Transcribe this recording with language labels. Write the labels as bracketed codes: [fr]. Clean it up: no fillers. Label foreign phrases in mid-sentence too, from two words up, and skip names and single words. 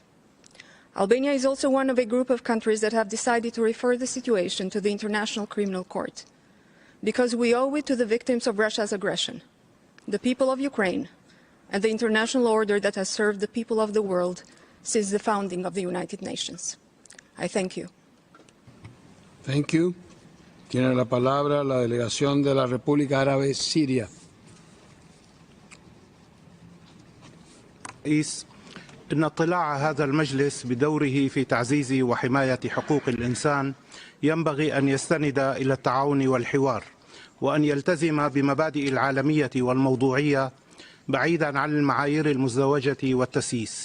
[en] Albania is also one of a group of countries that have decided to refer the situation to the International Criminal Court, because we owe it to the victims of Russia's aggression, the people of Ukraine, and the international order that has served the people of the world since the founding of the United Nations. I thank you. Thank you. [es] Tiene la palabra la delegación de la República Árabe Siria. [ar] إن اطلاع هذا المجلس بدوره في تعزيز وحماية حقوق الإنسان ينبغي أن يستند إلى التعاون والحوار وأن يلتزم بمبادئ العالمية والموضوعية بعيدا عن المعايير المزدوجة والتسييس.